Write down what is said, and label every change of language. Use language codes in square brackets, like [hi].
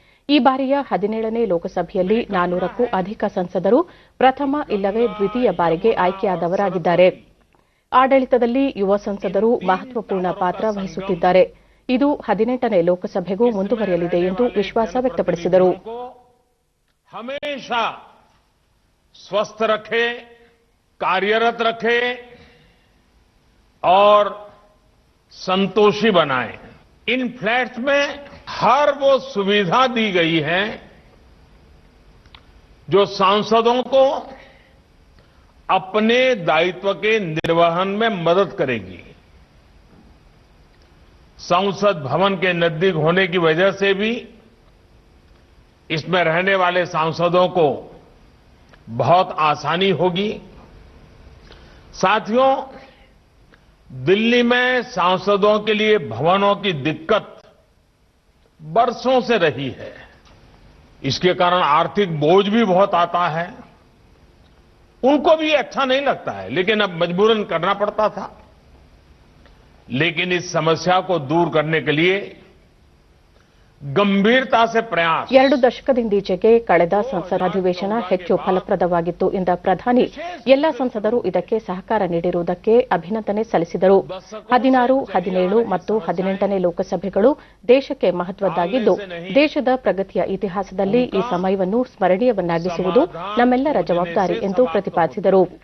[kn] ಈ ಬಾರಿಯ 17ನೇ ಲೋಕಸಭೆಯಲ್ಲಿ 400ಕ್ಕೂ ಅಧಿಕ ಸಂಸದರು ಪ್ರಥಮ ಇಲ್ಲವೇ ದ್ವಿತೀಯ ಬಾರಿಗೆ ಆಯ್ಕೆಯಾದವರಾಗಿದ್ದಾರೆ. ಆಡಳಿತದಲ್ಲಿ ಯುವ ಸಂಸದರು ಮಹತ್ವಪೂರ್ಣ ಪಾತ್ರ ವಹಿಸುತ್ತಿದ್ದಾರೆ. ಇದು 18ನೇ ಲೋಕಸಭೆಗೂ ಮುಂದುವರಿಯಲಿದೆ ಎಂದು ವಿಶ್ವಾಸ ವ್ಯಕ್ತಪಡಿಸಿದರು. [hi] हमेशा स्वस्थ रखे, कार्यरत रखे और संतोषी बनाए. इन फ्लैट्स में हर वो सुविधा दी गई है जो सांसदों को अपने दायित्व के निर्वहन में मदद करेगी. संसद भवन के नजदीक होने की वजह से भी इसमें रहने वाले सांसदों को बहुत आसानी होगी. साथियों, दिल्ली में सांसदों के लिए भवनों की दिक्कत बरसों से रही है. इसके कारण आर्थिक बोझ भी बहुत आता है. उनको भी अच्छा नहीं लगता है, लेकिन अब मजबूरन करना पड़ता था. लेकिन इस समस्या को दूर करने के लिए ಗಂಭೀರತಾ ಸೆ ಪ್ರಯಾಸ. [kn] 2 ದಶಕದಿಂದೀಚೆಗೆ ಕಳೆದ ಸಂಸತ್ ಅಧಿವೇಶನ ಹೆಚ್ಚು ಫಲಪ್ರದವಾಗಿತ್ತು ಎಂದ ಪ್ರಧಾನಿ ಎಲ್ಲ ಸಂಸದರು ಇದಕ್ಕೆ ಸಹಕಾರ ನೀಡಿರುವುದಕ್ಕೆ ಅಭಿನಂದನೆ ಸಲ್ಲಿಸಿದರು. 16, 17 ಮತ್ತು 18ನೇ ಲೋಕಸಭೆಗಳು ದೇಶಕ್ಕೆ ಮಹತ್ವದ್ದಾಗಿದ್ದು, ದೇಶದ ಪ್ರಗತಿಯ ಇತಿಹಾಸದಲ್ಲಿ ಈ ಸಮಯವನ್ನು ಸ್ಮರಣೀಯವನ್ನಾಗಿಸುವುದು ನಮ್ಮೆಲ್ಲರ ಜವಾಬ್ದಾರಿ ಎಂದು ಪ್ರತಿಪಾದಿಸಿದರು.